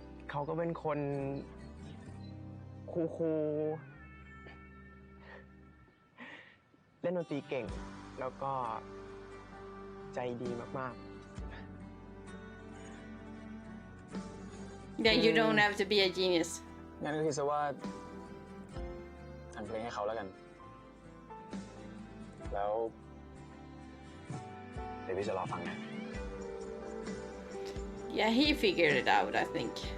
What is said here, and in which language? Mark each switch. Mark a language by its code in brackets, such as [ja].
[th] เขาก็เป็นคนคูลๆเล่นดนตรีเก่ง แล้วก็ใจดีมาก [en] Yeah, you don't have to be a genius. [th] งั้นก็คิดซะว่าแต่งเพลงให้เขาแล้วกัน แล้วเดี๋ยวพี่จะรอฟังนะ [en] Yeah, he figured it out, I think.